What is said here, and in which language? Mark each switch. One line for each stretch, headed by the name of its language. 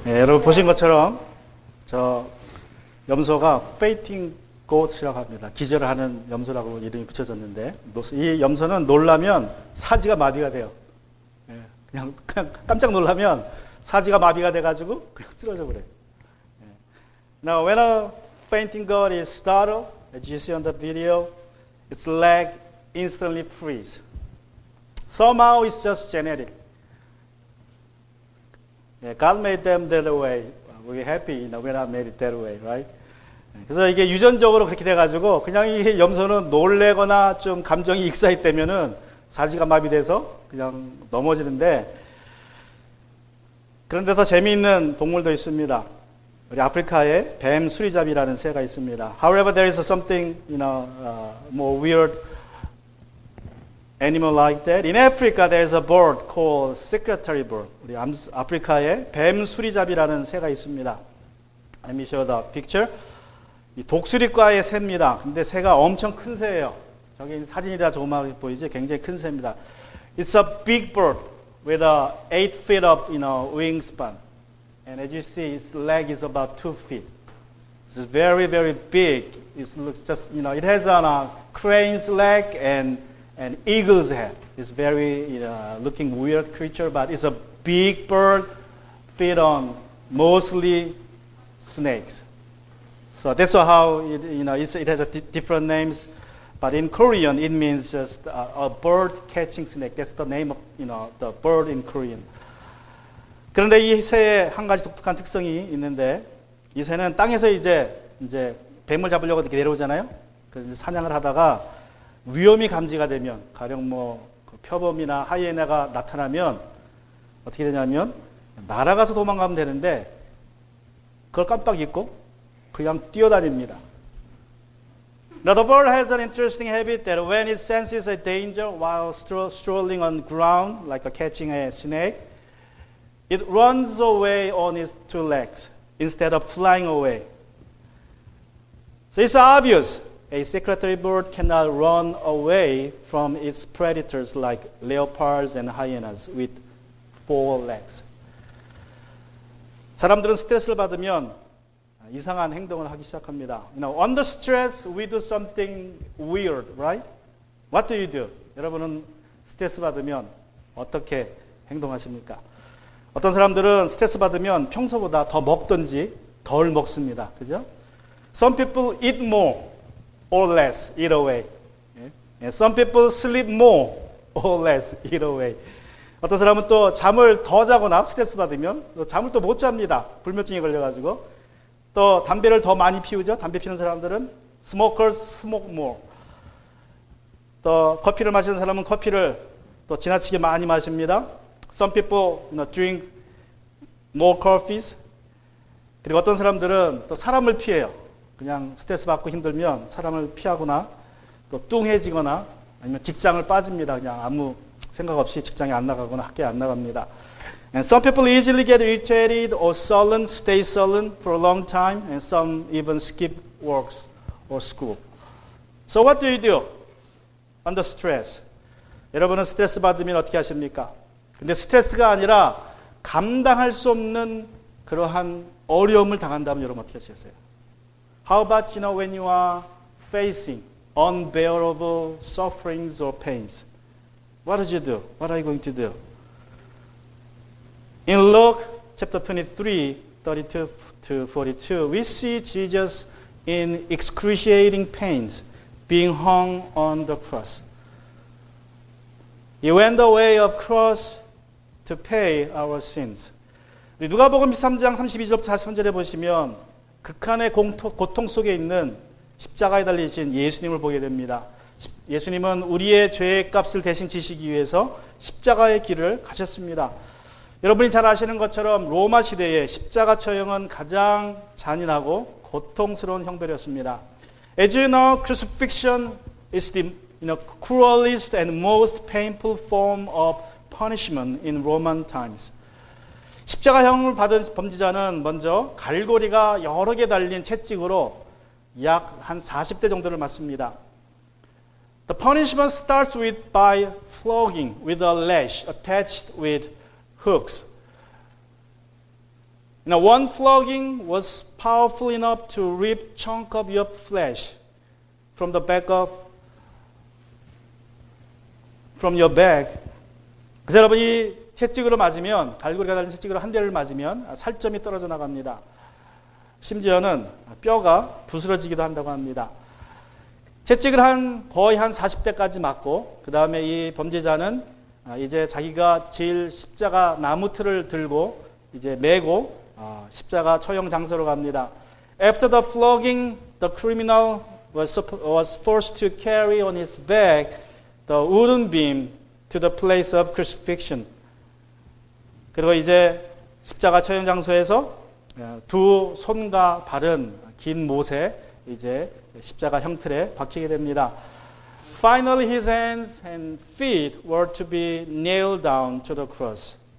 Korean: 네, 여러분 보신 것처럼 저 염소가 fainting goat이라고 합니다. 기절을 하는 염소라고 이름이 붙여졌는데 이 염소는 놀라면 사지가 마비가 돼요. 네, 그냥 깜짝 놀라면 사지가 마비가 돼가지고 그냥 쓰러져 버려요. 네.
English: Now when a fainting goat is startled, as you see on the video, its leg instantly freeze. Somehow it's just genetic. Yeah, God made them that way. We're happy, we're not made it that way, right?
Korean: 그래서 이게 유전적으로 그렇게 돼가지고 그냥 이 염소는 놀래거나 좀 감정이 익사했다면은 사지가 마비돼서 그냥 넘어지는데 그런데 더 재미있는 동물도 있습니다. 우리 아프리카에 뱀 수리잡이라는 새가 있습니다.
English: However, there is something, more weird animal like that. In Africa, there is a bird called secretary bird.
Korean: 우리 아프리카에 뱀 수리잡이라는 새가 있습니다.
English: Let me show the picture.
Korean: 이 독수리과의 새입니다. 근데 새가 엄청 큰 새예요. 저기 사진이라 조그맣게 보이지? 굉장히 큰 새입니다.
English: It's a big bird with a 8 feet of, wingspan. And as you see, its leg is about 2 feet. It's very, very big. It looks just, it has a crane's leg and an eagle's head. It's very looking weird creature, but it's a big bird, feed on mostly snakes. So that's how it has different names, but in Korean it means just a bird catching snake. That's the name of the bird in Korean.
Korean: 그런데 이 새의 한 가지 독특한 특성이 있는데 이 새는 땅에서 이제 뱀을 잡으려고 이렇게 내려오잖아요. 그래서 사냥을 하다가 위험이 감지가 되면 가령 표범이나 하이에나가 나타나면 어떻게 되냐면 날아가서 도망가면 되는데 그걸 깜빡 잊고 그냥 뛰어다닙니다.
English: Now the bird has an interesting habit that when it senses a danger while strolling on ground like catching a snake, it runs away on its 2 legs instead of flying away. So it's obvious. A secretary bird cannot run away from its predators like leopards and hyenas with 4 legs.
Korean: 사람들은 스트레스를 받으면 이상한 행동을 하기 시작합니다.
English: Under stress, we do something weird, right? What do you do?
Korean: 여러분은 스트레스 받으면 어떻게 행동하십니까? 어떤 사람들은 스트레스 받으면 평소보다 더 먹든지 덜 먹습니다. 그죠?
English: Some people eat more or less, eat away. Some people sleep more or less, eat away.
Korean: 어떤 사람은 또 잠을 더 자거나 스트레스 받으면 또 잠을 또 못 잡니다. 불면증에 걸려가지고. 또 담배를 더 많이 피우죠. 담배 피우는 사람들은
English: smokers smoke more.
Korean: 또 커피를 마시는 사람은 커피를 또 지나치게 많이 마십니다.
English: Some people drink more coffees.
Korean: 그리고 어떤 사람들은 또 사람을 피해요. 그냥 스트레스 받고 힘들면 사람을 피하거나 또 뚱해지거나 아니면 직장을 빠집니다. 그냥 아무 생각 없이 직장에 안 나가거나 학교에 안 나갑니다.
English: And some people easily get irritated or sullen, stay sullen for a long time, and some even skip works or school. So what do you do under stress?
Korean: 여러분은 스트레스 받으면 어떻게 하십니까? 근데 스트레스가 아니라 감당할 수 없는 그러한 어려움을 당한다면 여러분 어떻게 하시겠어요?
English: How about when you are facing unbearable sufferings or pains? What did you do? What are you going to do? In Luke chapter 23, 32 to 42, we see Jesus in excruciating pains being hung on the cross. He went the way of cross to pay our sins.
Korean: 누가복음 13장 32절부터 43절에 보시면 극한의 고통 속에 있는 십자가에 달리신 예수님을 보게 됩니다. 예수님은 우리의 죄의 값을 대신 지시기 위해서 십자가의 길을 가셨습니다. 여러분이 잘 아시는 것처럼 로마 시대의 십자가 처형은 가장 잔인하고 고통스러운 형벌이었습니다.
English: As you know, crucifixion is the cruelest and most painful form of punishment in Roman times.
Korean: 십자가형을 받은 범죄자는 먼저 갈고리가 여러 개 달린 채찍으로 약 한 40대 정도를 맞습니다.
English: The punishment starts by flogging with a lash attached with hooks. Now, one flogging was powerful enough to rip chunk of your flesh from the back of from your back.
Korean: 그래서 여러분 이 채찍으로 맞으면 갈고리가 달린 채찍으로 한 대를 맞으면 살점이 떨어져 나갑니다. 심지어는 뼈가 부스러지기도 한다고 합니다. 채찍을 거의 한 40대까지 맞고 그 다음에 이 범죄자는 이제 자기가 제일 십자가 나무 틀을 들고 이제 메고 십자가 처형 장소로 갑니다.
English: After the flogging, the criminal was forced to carry on his back the wooden beam to the place of crucifixion.
Korean: 그리고 이제 십자가 처형 장소에서 두 손과 발은 긴 못에 이제 십자가 형틀에 박히게 됩니다.
English: Finally, his hands and feet were to be nailed down to the cross.